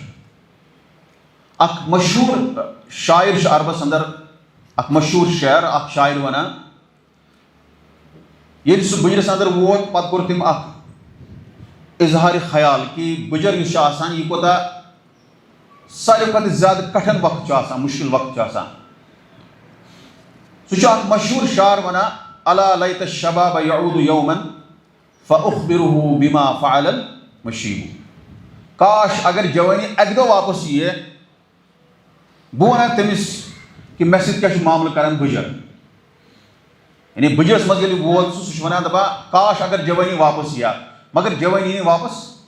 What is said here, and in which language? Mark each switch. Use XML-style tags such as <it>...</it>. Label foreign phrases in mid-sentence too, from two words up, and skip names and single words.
<ks>اکھ مشہوٗر شاعر چھُ عربس اندر اکھ مشہوٗر شعر اکھ شاعر وَنان ییٚلہِ سُہ بُجرَس اندر ووت پتہٕ کوٚر تٔمۍ اکھ اظہارِ خیال کہِ بُجر یُس چھُ آسان یہِ کوٗتاہ ساروی کھۄتہٕ زیادٕ کٹھن وقت چھُ آسان مُشکِل وقت چھُ آسان. سُہ چھُ اکھ مشہوٗر شعر وَنان</ks> <ar>الا لیت الشباب یعود یوما فاخبره بما فعل المشیب.</ar> <ks>کاش اگر جوٲنی اکہِ دۄہ واپس یِیہِ بہٕ وَنہٕ تٔمِس کہِ مےٚ سۭتۍ کیٛاہ چھُ معاملہٕ کران بُجر. یعنی بُجرس منٛز ییٚلہِ ووت سُہ چھُ وَنان دَپان کاش اگر جوٲنی واپس یِیا مگر جوٲنی یی نہٕ واپس.</ks>